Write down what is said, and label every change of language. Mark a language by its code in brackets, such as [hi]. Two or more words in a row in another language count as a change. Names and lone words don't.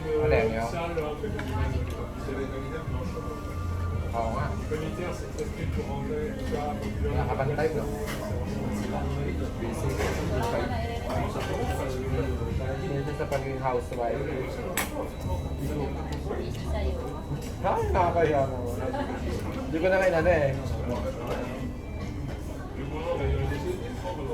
[fr] Allez, une salle, un truc [tl] Oo nga. [fr] militaire, c'est très strict pour rentrer, tout ça. [tl] Nakakabantay, no? Busy. Dito sa pagiging housewife. Ay, nakakaya naman. Hindi ko na kainano eh.